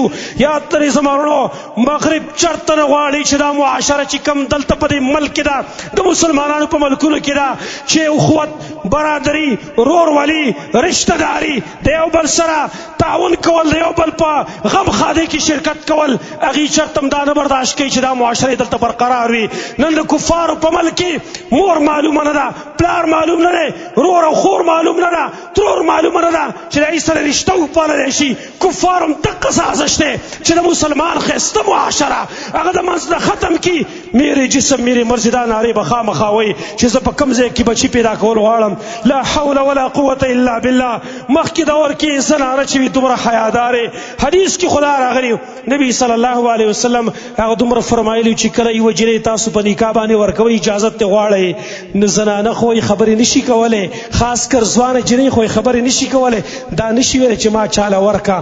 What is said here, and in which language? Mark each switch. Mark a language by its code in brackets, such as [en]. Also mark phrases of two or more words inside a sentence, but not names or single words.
[ps] یاد لرئ زما ورونو، مغرب چرته نه غواړي چې دا معاشره چې کوم دلته په دې ملک کې ده، د مسلمانانو په ملکونو کې ده، چې اخوت، برادري، رورولي، رشته داري، د یو بل سره تعاون کول، د یو بل په غم ښادۍ کې شرکت کول، هغې چرته هم دا نه برداشت کوي چې دا معاشرې دلته برقرار وي. نن د کفارو په ملک کې مور معلومه نه ده، پلار معلوم نه دی، رور او خور معلوم نه ده، ترور معلومه نه ده چې د هغې سره رشته وپاللی شي. کفار هم دقه سازش دی چې د مسلمان ښایسته معاشره هغه د منځ نه ختم کړي، [ur] میرے جسم میرے مرضی [ps] دا نعرے بخا مخاوي چې زه په کوم ځای کې بچی پیدا کول غواړم. [ar] لا حول ولا قوة الا بالله. [ps] مخکې دور کې زنانه چې وي دومره حیادارې. حدیث کې خدا راغلی نبی [ar] صلی الله علیه وسلم [ps] هغه دومره فرمایلی چې کله یوه جنۍ تاسو په نکاح باندې ورکوئ اجازت ترې غواړئ نو زنانه خو یې خبرې نشي کولی، خاص کر ځوانه جنۍ خو یې خبرې نشي کولی، دا نشي ویلی چې ما چاله ورکه.